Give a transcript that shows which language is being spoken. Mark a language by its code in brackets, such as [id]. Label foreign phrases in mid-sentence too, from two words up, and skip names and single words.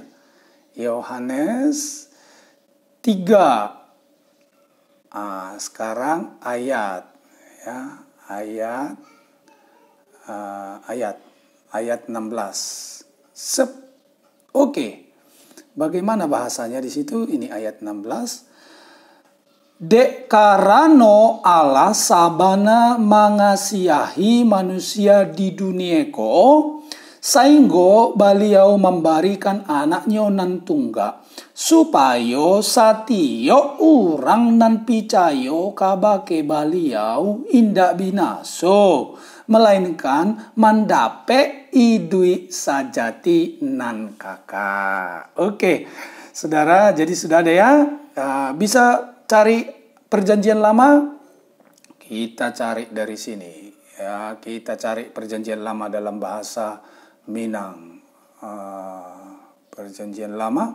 [id] Yohanes 3. Sekarang ayat ya. Ayat 16. Oke. Bagaimana bahasanya di situ? Ini ayat 16. [min] Dek karano Allah sabana mengasihi manusia di dunieko, sainggo beliau memberikan anaknya nan tunggal, supaya satio urang nan picayo kabake beliau indak binaso, melainkan mandape idui sajati nan kakak. [id] Oke, saudara, jadi sudah ada ya. Bisa cari perjanjian lama, kita cari dari sini ya. Kita cari perjanjian lama dalam bahasa Minang. Perjanjian lama.